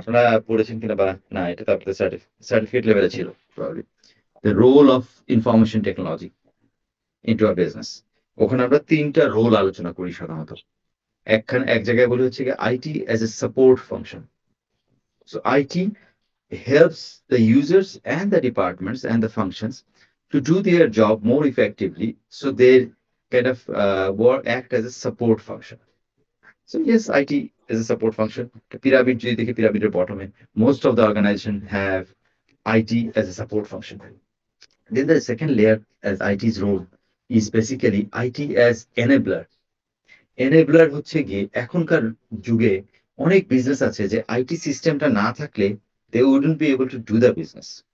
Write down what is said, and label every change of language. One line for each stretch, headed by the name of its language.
Bangla: আপনারা পড়েছেন কিনা বা না, এটা তো আপনাদের সার্টিফিকেট লেভেলে ছিল probably.
English: The role of information technology into a business.
Bangla: ওখানে আমরা 3টা রোল আলোচনা করি সাধারণত। এক জায়গায় বলি হচ্ছে
English: IT as a support function. So IT helps the users and the departments and the functions to do their job more effectively. So they kind of work act as a support function. So yes, IT is a support function. The pyramid,
Bangla: যদি দেখি
English: pyramid এর bottom এ, most of the organization have IT as a support function. Then the second layer as IT's role is basically IT as enabler.
Bangla: Enabler হচ্ছে গিয়ে এখনকার যুগে অনেক business আছে যে আইটি সিস্টেমটা না থাকলে
English: they wouldn't be able to do the business.